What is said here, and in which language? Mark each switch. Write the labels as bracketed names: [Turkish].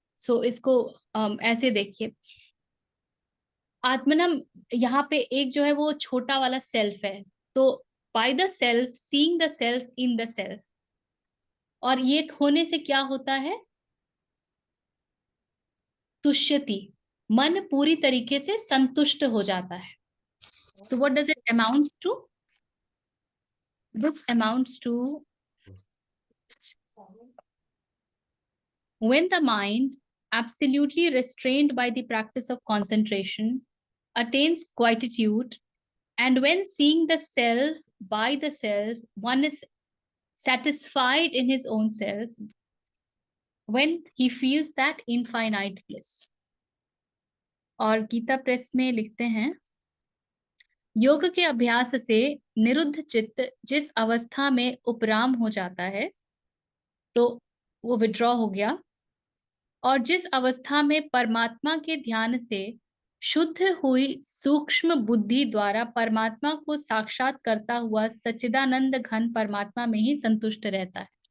[Hindi] सो इसको ऐसे देखिए, आत्मनम यहाँ पे एक जो है वो छोटा वाला सेल्फ है, तो [English] by the self, seeing the self [Hindi] in the self. और ये होने से क्या होता है? तुष्यति, मन पूरी तरीके से संतुष्ट हो जाता है। [English] So what does it amount to? This amounts to when the mind, absolutely restrained by the practice of concentration, attains quietude, and when seeing the self by the self, one is satisfied in his own self, when he feels that infinite bliss. [Hindi] और Gita press में लिखते हैं, योग के अभ्यास से निरुद्ध चित्त जिस अवस्था में उपराम हो जाता है, तो वो विड्रॉ हो गया, और जिस अवस्था में परमात्मा के ध्यान से शुद्ध हुई सूक्ष्म बुद्धि द्वारा परमात्मा को साक्षात करता हुआ सच्चिदानंद घन परमात्मा में ही संतुष्ट रहता है।